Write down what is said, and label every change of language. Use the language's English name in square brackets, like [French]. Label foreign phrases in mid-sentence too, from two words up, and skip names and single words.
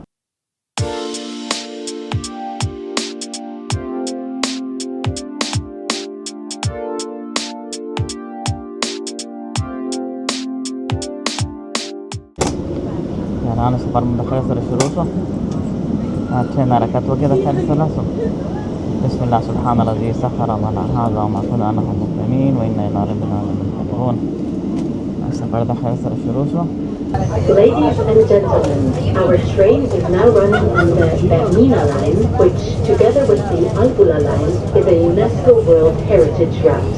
[Pashto] یارانو سفر مو د خیر سره شروع شو. ټرین حرکت وکړي د خیر سره شو. [Arabic] بسم الله سبحان الذي سخر لنا هذا وما كنا له مقرنين وإنا إلى ربنا لمنقلبون. [Pashto] سفر د خیر سره شروع شو. [English] Ladies and gentlemen, our train is now running on the Bernina line, which, together with the Albula line, is a UNESCO World Heritage Route.